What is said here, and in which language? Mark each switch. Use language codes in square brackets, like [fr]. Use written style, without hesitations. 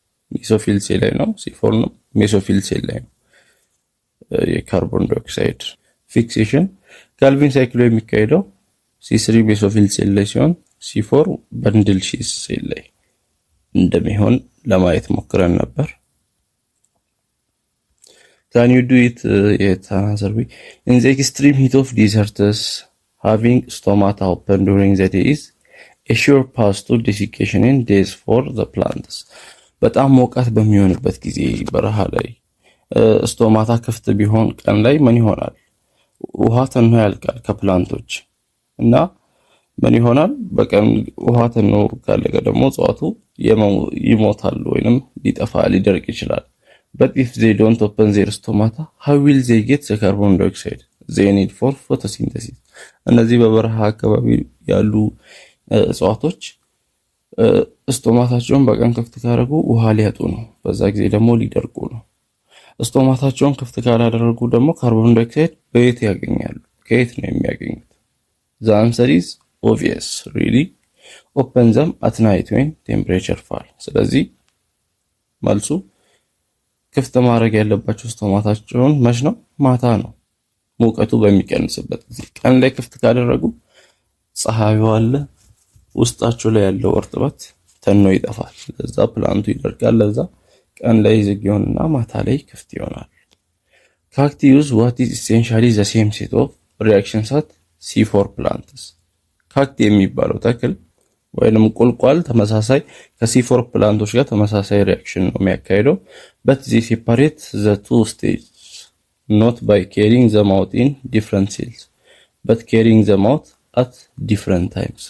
[am] ሜሶፊል ሴል ላይ ነው። C4 ነው ሜሶፊል ሴል ላይ ነው። የካርቦን ዳይኦክሳይድ ፊክሴሽን ካልቪን ሳይክል የሚካሄደው C3 ሜሶፊል ሴል ላይ ሲሆን C4 ባንድል ሺዝ ሴል ላይ እንደሚሆን ለማየት ሞክረን ነበር። [en] Can you do it yet another way? In the extreme heat of deserts, having stomata open during the day is a sure path to desiccation in days for the plants. [am] በጣም ሞቃት በሚሆንበት ጊዜ በረሃ ላይ ስቶማታ ክፍት ቢሆን ቀን ላይ ምን ይሆናል? ውሃ ተኖ ያልቃል ከፕላንቶች እና ምን ይሆናል? በቀን ውሃ ተኖ ካለቀ ደግሞ እጽዋቱ ይሞታሉ ወይንም ሊደርቅ ይችላል። [en] But if they don't open their stomata, how will they get the carbon dioxide they need for photosynthesis? [am] እነዚህ በበረሃ አካባቢ ያሉ እጽዋቶች ስቶማታቸውን በቀን ክፍት ካደረጉ ውሃ ሊያጡ ነው። በዛ ጊዜ ደግሞ ሊደርቁ ነው። ስቶማታቸውን ክፍት ካላደረጉ ደግሞ ካርቦን ዳይኦክሳይድ በየት ያገኛሉ? ከየት ነው የሚያገኙት? [en] The answer is obvious. Really open them at night when temperature fall. [am] ስለዚህ መልሱ ክፍት ማድረግ ያለባቸው ስቶማታቸውን መች ነው? ማታ ነው፣ ሙቀቱ በሚቀንስበት ጊዜ። ቀን ላይ ክፍት ካደረጉ ፀሐዩ አለ፣ ውስጣቸው ላይ ያለው እርጥበት ተኖ ይጠፋል። ለዛ ፕላንቱ ይደርቃል። ለዛ ቀን ላይ ዝግ ይሆንና ማታ ላይ ክፍት ይሆናል። [en] Cactus what is essentially the same set of reactions at C4 plants. [am] ካክቲ የሚባለው ተክል ወይንም ቁልቋል ተመሳሳይ ከC4 ፕላንቶች ጋር ተመሳሳይ ሪአክሽን ነው የሚያካሂደው። [en] but they separate the two stages not by carrying them out in different cells but carrying them out at different times.